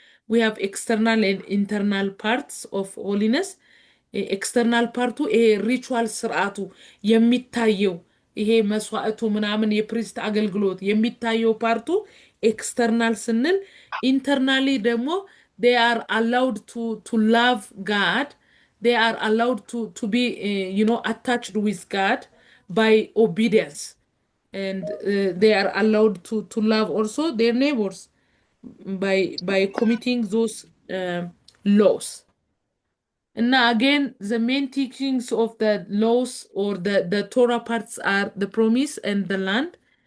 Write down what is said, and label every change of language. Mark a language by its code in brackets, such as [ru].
[en] We have external and internal parts of holiness. [am] External parቱ ይሄ ሪቹዋል ስርዓቱ የሚታየው ይሄ መስዋዕቱ ምናምን የፕሪስት አገልግሎት የሚታየው ፓርቱ ኤክስተርናል ስንል ኢንተርናሊ ደግሞ [en] they are allowed to love God. They are allowed to be attached with God by obedience, and they are allowed to love also their neighbors by committing those laws. And now again, the main teachings of the laws or the Torah parts are the promise and the land.